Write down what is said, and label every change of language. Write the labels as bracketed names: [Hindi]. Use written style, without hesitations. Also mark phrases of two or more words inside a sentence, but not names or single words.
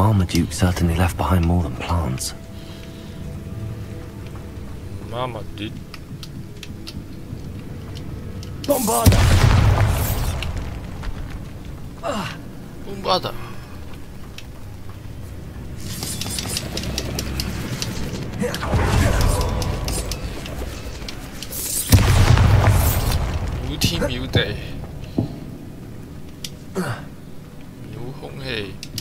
[English] Marmaduke certainly left behind more than plants. Marmaduke. Bombarda! Bombarda. Miếu天miếu地，miếu 空氣。